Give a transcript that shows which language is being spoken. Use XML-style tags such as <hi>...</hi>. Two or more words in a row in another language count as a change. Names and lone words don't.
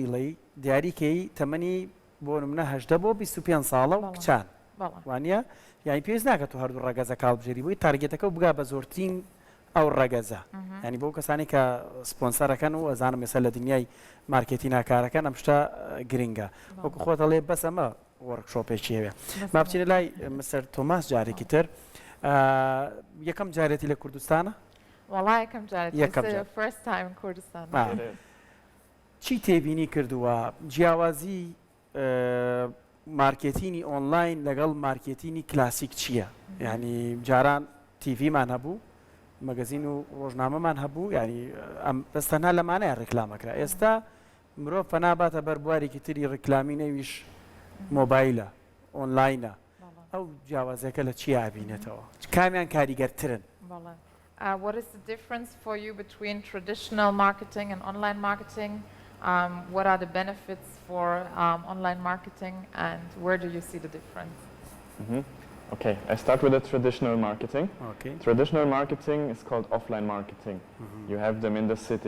<ckb>ئیڵەی دیاریکەی تەمەنی بۆ نمونە 18 بۆ 25 ساڵە و کچان وانە یعنی پێویست ناکات تو هەردوو ڕەگەزە کاڵبژێری بووی تارگێتەکە و بگا بە زۆرترین ئەو ڕەگەزە ینی بۆ کەسانی کە سپۆنسەرەکەن و ئەزانم ێستا لە دنیای مارکێتی ناکارەکەن ئەم شتە گرنگە وەکو خۆتە لێ بەس ئەمە وەرکشۆپێکی هەیە ما بچینە لای مستەر تۆماس جارێکی تر یەکەم جارێتی لە کوردستانە وڵای یەکەم جارێت</ckb> <en>first time</en> <ckb>کوردستان چی تێبینی کردووە جیاوازی مارکێتینی ئۆنلاین لەگەڵ مارکێتینی کلاسیک چییە ینی جاران تیڤیمان هەبوو مەگەزین و ڕۆژنامەمان هەبوو ینی دەستەنها لەمانەیە ڕێکلامەکرا ئێستا مرۆڤ پەناباتە بەر بوارێکی تری ڕێکلامی نەویش مۆبایلە ئۆنلاینە ئەو جیاوازەکە لە چی ئابینێتەوە کامیان کاریگەرترن</ckb> <en>What is the difference for you between traditional marketing and online marketing? What are the benefits for online marketing and where do you see the difference? Okay, I start with the traditional marketing. Okay. Traditional marketing is called offline marketing. You have them in the city.</en>